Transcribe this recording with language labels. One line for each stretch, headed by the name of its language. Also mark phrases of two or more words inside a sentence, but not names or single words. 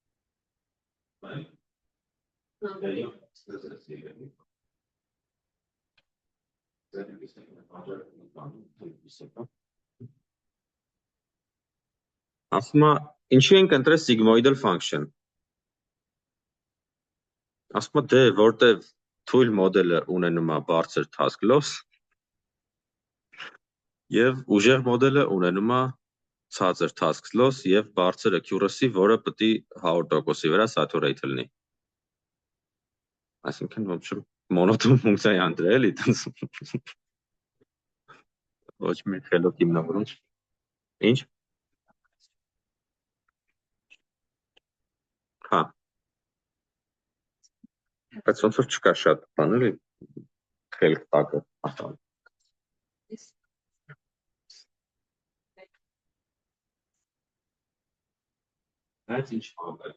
Armenian: ասում է, ինչի ենք ընտրել
English: sigmoidal function։
Armenian: Ասում է, դե, որտև թույլ մոդելը ունենում է բարձր
English: task loss,
Armenian: և ուժեղ մոդելը ունենում է ցածր
English: task loss
Armenian: և բարձր accuracy, որը պետք է 100%-ի վրա saturate լինի։ Այսինքն, մոնոտոն ֆունկցիա է ընտրել, էլի, ոչ մի խելոք հիմնավորում։ Ինչ։ Հա։ Բայց ոնց որ չկա շատ բան, էլի, խելք տակը։ Այդ ինչ բան է։